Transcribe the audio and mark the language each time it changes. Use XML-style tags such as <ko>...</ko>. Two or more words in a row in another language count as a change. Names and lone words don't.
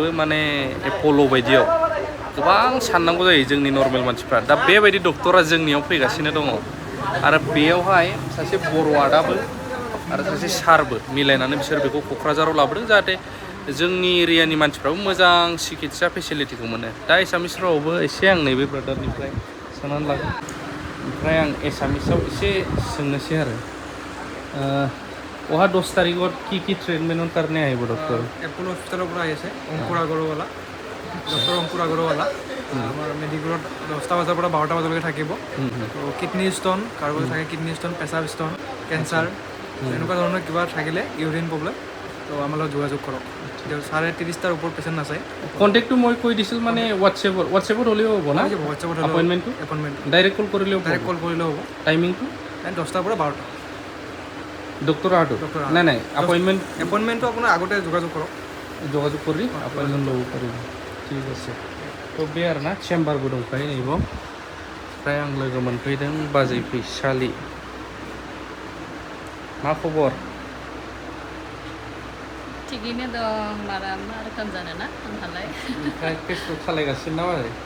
<brx>माने एपल' बायदियाव गोबां साननांगौ जायो जोंनि नर्मेल मानसिफ्रा दा बेबायदि डक्टरा जोंनियाव फैगासिनो दङ आरो बेयावहाय सासे बर' आदाबो आरो सासे सारबो मिलायनानै बिसोर बेखौ क'क्राझाराव लाबोदों जाहाथे जोंनि एरियानि मानसिफ्राबो मोजां सिकित्सा फेसिलिटिखौ मोनो दा एसामिस रावआवबो एसे आं नैबे ब्रादारनिफ्राय सोंनानै लागोन ओमफ्राय आं एसामिसाव एसे सोंनोसै आरो</brx> <hi>वहाँ 10 तारीख और की ट्रीटमेंट करने आए वो डॉक्टर</hi> <as>एपल' हस्पिटाলৰ পৰা আহিছে অংকুৰ আগৰৱালা ডক্টৰ অংকুৰ আগৰৱালা আমাৰ মেডিকেলত 10টা বজাৰ পৰা 12টা বজালৈকে থাকিব তো কিডনি ষ্ট'ন কাৰোবাৰ থাকে কিডনি ষ্ট'ন পেচাব ষ্ট'ন কেঞ্চাৰ এনেকুৱা ধৰণৰ কিবা থাকিলে ইউৰিন প্ৰব্লেম তো আমাৰ লগত যোগাযোগ কৰক 30টাৰ ওপৰত পেচেণ্ট আছে কণ্টেক্টটো মই কৈ দিছিল মানে হোৱাটছএপত হ'লেও হ'ব না হোৱাটছএপত এপইণ্টমেণ্টটো ডাইৰেক্ট কল কৰিলেও হ'ব টাইমিংটো 10টাৰ পৰা 12টা ডক্টৰ আহটো নাই এপইণ্টমেণ্টটো আপোনাৰ আগতে যোগাযোগ কৰি এপইণ্টমেণ্ট ল'ব পাৰিব ঠিক আছে তো</as> <brx>बे आरोना चेम्बारबो दंखायो नैबाव ओमफ्राय आं लोगो मोनफैदों बाजै फैसालि मा खबर थिगैनो दं मारा मा रोखोम जानो ना नोंहालाय ओमफ्राय फेसबुक सालायगासिनो ना मारै</brx>